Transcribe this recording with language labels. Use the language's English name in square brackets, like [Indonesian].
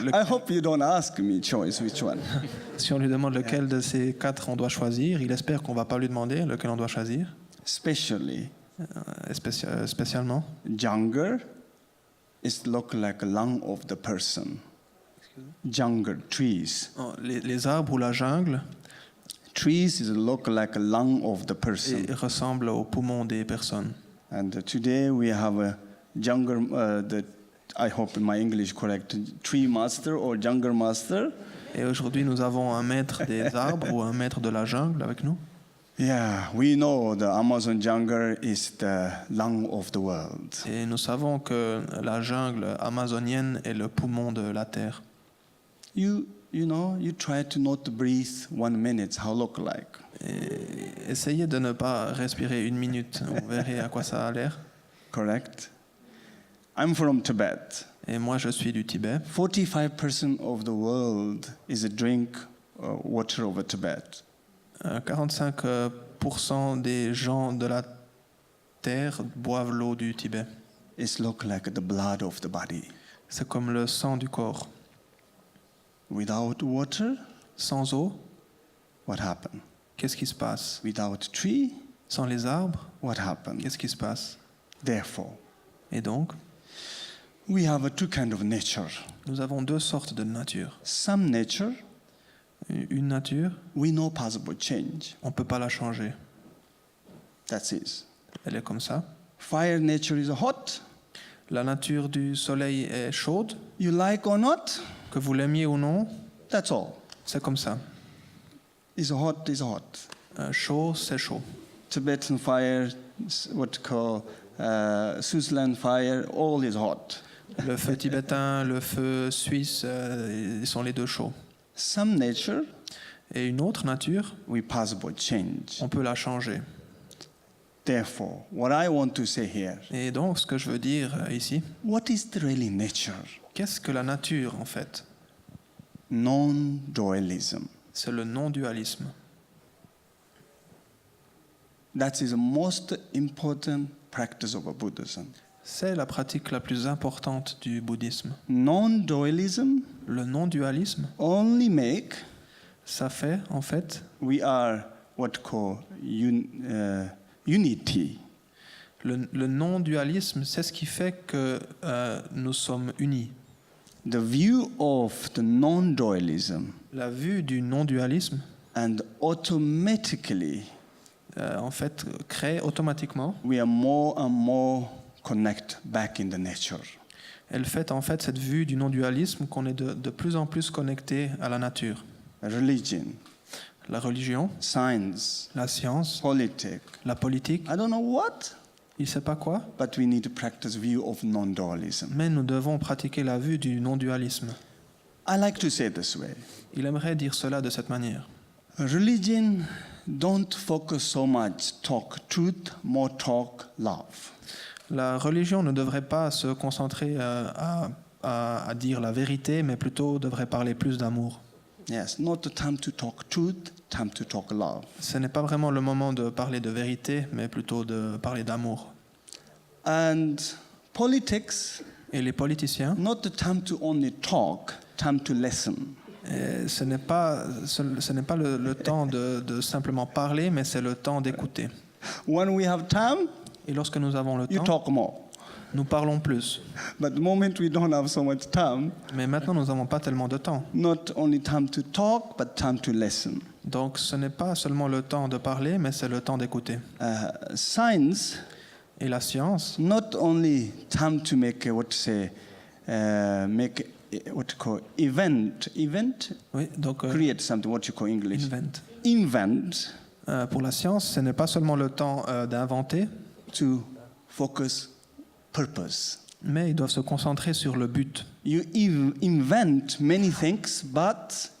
[English] I hope you don't ask me choice which one. [French] si on lui demande lequel de ces quatre on doit choisir, il espère qu'on ne va pas lui demander lequel on doit choisir. [English] Especially [French] Spécialement, [English] jungle is look like lung of the person. Jungle, trees. [French] les arbres ou la jungle [English] Trees is look like a lung of the person. [French] ressemblent aux poumons des personnes. [English] And today we have a jungle, I hope my English correct, tree master or jungle master. [French] Et aujourd'hui, nous avons un maître des arbres ou un maître de la jungle avec nous. [English] Yeah, we know the Amazon jungle is the lung of the world. [French] Et nous savons que la jungle amazonienne est le poumon de la terre. [English] You know, you try to not breathe 1 minute, how look like. [French] Et essayez de ne pas respirer 1 minute, vous verrez à quoi ça a l'air. [English] Correct? I'm from Tibet. [French] Et moi, je suis du Tibet. [English] 45% of the world is a drink water of Tibet. [French] 45% des gens de la terre boivent l'eau du Tibet. [English] It's look like the blood of the body. [French] C'est comme le sang du corps. [English] Without water, [French] Sans eau, [English] what happened? [French] qu'est-ce qui se passe? [English] Without tree, [French] Sans les arbres, [English] what happened? [French] qu'est-ce qui se passe? [English] Therefore, [French] Et donc, [English] we have two kind of nature. [French] nous avons 2 sortes de nature. [English] Some nature, [French] Une nature, [English] we know possible change. [French] on ne peut pas la changer. [English] That's it. [French] Elle est comme ça. [English] Fire nature is hot. [French] La nature du soleil est chaude, [English] You like or not, [French] que vous l'aimiez ou non, [English] that's all. [French] c'est comme ça. [English] Is hot is hot. [French] Chaud, c'est chaud. [English] Tibetan fire, what call Switzerland fire, all is hot. [French] Le feu tibétain, le feu suisse, ils sont les 2 chauds. [English] Some nature, [French] Et une autre nature, [English] we possible change. [French] on peut la changer. [English] Therefore, what I want to say here, [French] Et donc, ce que je veux dire ici, [English] what is the really nature? [French] qu'est-ce que la nature en fait? [English] Non-dualism. [French] C'est le non-dualisme. [English] That is the most important practice of Buddhism. [French] C'est la pratique la plus importante du bouddhisme. [English] Non-dualism, [French] Le non-dualisme, [English] only make [French] ça fait en fait [English] we are what call unity. [French] le non-dualisme, c'est ce qui fait que nous sommes unis. [English] The view of the non-dualism [French] La vue du non-dualisme, [English] and automatically [French] en fait, crée automatiquement. [English] we are more and more connect back in the nature. [French] Elle fait en fait cette vue du non-dualisme qu'on est de plus en plus connecté à la nature. [English] Religion, [French] La religion, [English] science, [French] la science, [English] politics, [French] la politique, [English] I don't know what, [French] il ne sait pas quoi, [English] but we need to practice view of non-dualism. [French] mais nous devons pratiquer la vue du non-dualisme. [English] I like to say this way. [French] Il aimerait dire cela de cette manière. [English] Religion don't focus so much talk truth, more talk love. [French] La religion ne devrait pas se concentrer à dire la vérité, mais plutôt devrait parler plus d'amour. [English] Yes, not the time to talk truth, time to talk love. [French] Ce n'est pas vraiment le moment de parler de vérité, mais plutôt de parler d'amour. [English] And politics, [French] Et les politiciens, [English] not the time to only talk, time to listen. [French] ce n'est pas le temps de simplement parler, mais c'est le temps d'écouter. [English] When we have time, [French] Et lorsque nous avons le [English] you [French] temps, [English] talk more. [French] nous parlons plus. [English] But the moment we don't have so much time, [French] Mais maintenant, nous n'avons pas tellement de temps. [English] not only time to talk, but time to listen. [French] Donc, ce n'est pas seulement le temps de parler, mais c'est le temps d'écouter. [English] Science, [French] Et la science, [English] not only time to make make what you call event, [French] oui, donc [English] create something, what you call English, invent. invent, [French] Pour la science, ce n'est pas seulement le temps d'inventer, [English] to focus purpose. [French] mais ils doivent se concentrer sur le but. [English] You invent many things, but